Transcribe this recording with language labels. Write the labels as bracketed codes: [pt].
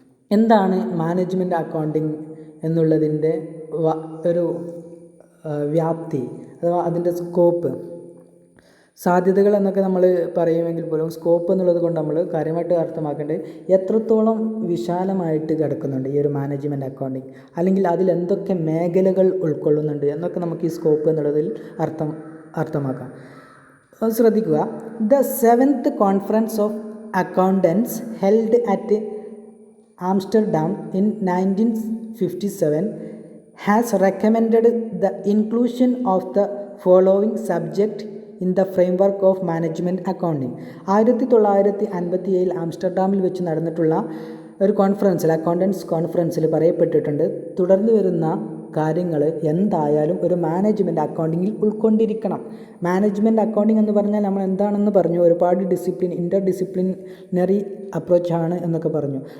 [ml] എന്താണ് management accounting എന്നുള്ളതിൻ്റെ ഒരു വ്യാപ്തി അഥവാ അതിൻ്റെ സ്കോപ്പ്, സാധ്യതകൾ എന്നൊക്കെ നമ്മൾ പറയുമെങ്കിൽ പോലും സ്കോപ്പ് എന്നുള്ളത് കൊണ്ട് നമ്മൾ കാര്യമായിട്ട് അർത്ഥമാക്കേണ്ടത് എത്രത്തോളം വിശാലമായിട്ട് കിടക്കുന്നുണ്ട് ഈ ഒരു മാനേജ്മെൻറ്റ് അക്കൗണ്ടിങ്, അല്ലെങ്കിൽ അതിൽ എന്തൊക്കെ മേഖലകൾ ഉൾക്കൊള്ളുന്നുണ്ട് എന്നൊക്കെ നമുക്ക് ഈ സ്കോപ്പ് എന്നുള്ളതിൽ അർത്ഥമാക്കാം. ശ്രദ്ധിക്കുക. [en] The 7th conference of accountants held at Amsterdam in 1957 has recommended the inclusion of the following subject in the framework of management accounting. [ml] 1957 ആംസ്റ്റർഡാമിൽ വെച്ച് നടന്നിട്ടുള്ള ഒരു കോൺഫറൻസിൽ, അക്കൗണ്ടൻസ് കോൺഫറൻസിൽ പറയപ്പെട്ടിട്ടുണ്ട്, തുടർന്ന് വരുന്ന കാര്യങ്ങൾ എന്തായാലും ഒരു മാനേജ്മെൻറ്റ് അക്കൗണ്ടിങ്ങിൽ ഉൾക്കൊണ്ടിരിക്കണം. മാനേജ്മെൻറ്റ് അക്കൗണ്ടിങ് എന്ന് പറഞ്ഞാൽ നമ്മൾ എന്താണെന്ന് പറഞ്ഞു, ഒരുപാട് ഇൻ്റർ ഡിസിപ്ലിനറി അപ്രോച്ചാണ് എന്നൊക്കെ പറഞ്ഞു.